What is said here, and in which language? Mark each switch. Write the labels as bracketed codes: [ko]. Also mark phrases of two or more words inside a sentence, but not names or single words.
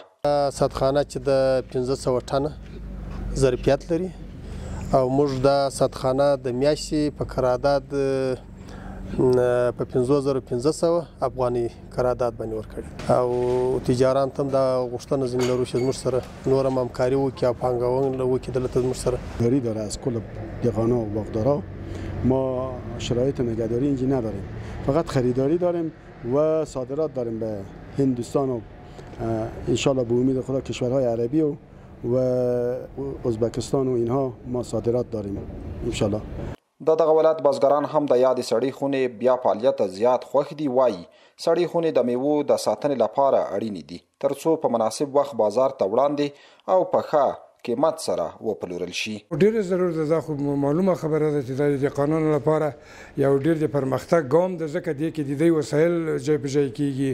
[ps] سدخانه چې د 1500 ټنه ظرفیت لري او موږ د سدخانه د میاشتې په قرارداد په 5500 افغاني قرارداد باندې ورکړي او تجاران هم دا غوښتنه ځینې لرو چې زموږ سره نور هم همکاري وکړي او پانګونه وکړي دلته زموږ سره [fa] داری داره. از کل دهقانا و باغدارا ما شرایط نگهداری اینجا نداریم، فقط خریداری داریم و صادرات داریم به هندوستان و انشالله به امید خدا کشورهای عربی و ازبکستان و اینها ما صادرات داریم انشالله. [ps] د دغه ولایت بزګران هم د یادې سړې خونې بیا فعالیت زیات خوښ دي. وایي سړې خونې د میوو د ساتنې لپاره اړینې دي ترڅو په مناسب وخت بازار ته وړاندې او په ښه قیمت سره وپلورل شي. ډېر ضرور ده، دا خو معلومه خبره ده چې د قانون لپاره یو ډېر د پرمختګ ګام ده، ځکه دې کې د دې وسایل ځای په ځای کیږي.